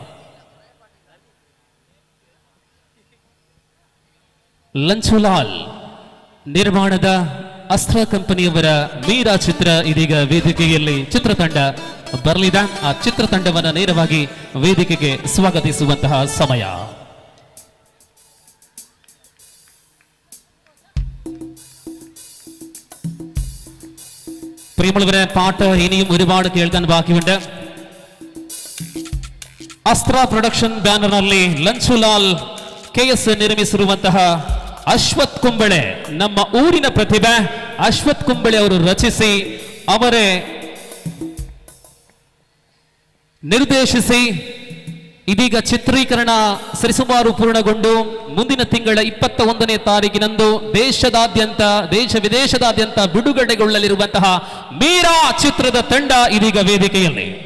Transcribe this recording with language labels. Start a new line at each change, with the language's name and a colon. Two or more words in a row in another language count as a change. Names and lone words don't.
Kannada: ಲಂಚುಲಾಲ್ ನಿರ್ಮಾಣದ ಅಸ್ತ್ರ ಕಂಪನಿಯವರ ಮೀರಾ ಚಿತ್ರ ಇದೀಗ ವೇದಿಕೆಯಲ್ಲಿ ಚಿತ್ರತಂಡ ಬರಲಿದೆ. ಆ ಚಿತ್ರತಂಡವನ್ನು ನೇರವಾಗಿ ವೇದಿಕೆಗೆ ಸ್ವಾಗತಿಸುವಂತಹ ಸಮಯ.
Malayalam: പ്രിയമുള്ളവരെ, പാട്ട് ഇനിയും ഒരുപാട് കേൾക്കാൻ ബാക്കിയുണ്ട്.
Kannada: ಅಸ್ತ್ರ ಪ್ರೊಡಕ್ಷನ್ ಬ್ಯಾನರ್ನಲ್ಲಿ ಲಂಚುಲಾಲ್ KS ನಿರ್ಮಿಸಿರುವಂತಹ ಅಶ್ವಥ್ ಕುಂಬಳೆ, ನಮ್ಮ ಊರಿನ ಪ್ರತಿಭೆ ಅಶ್ವಥ್ ಕುಂಬಳೆ ಅವರು ರಚಿಸಿ ಅವರೇ ನಿರ್ದೇಶಿಸಿ ಇದೀಗ ಚಿತ್ರೀಕರಣ ಸರಿಸುಮಾರು ಪೂರ್ಣಗೊಂಡು ಮುಂದಿನ ತಿಂಗಳ 21ನೇ ತಾರೀಕಿನಂದು ದೇಶದಾದ್ಯಂತ ದೇಶ ವಿದೇಶದಾದ್ಯಂತ ಬಿಡುಗಡೆಗೊಳ್ಳಲಿರುವಂತಹ ಮೀರಾ ಚಿತ್ರದ ತಂಡ ಇದೀಗ ವೇದಿಕೆಯಲ್ಲಿ.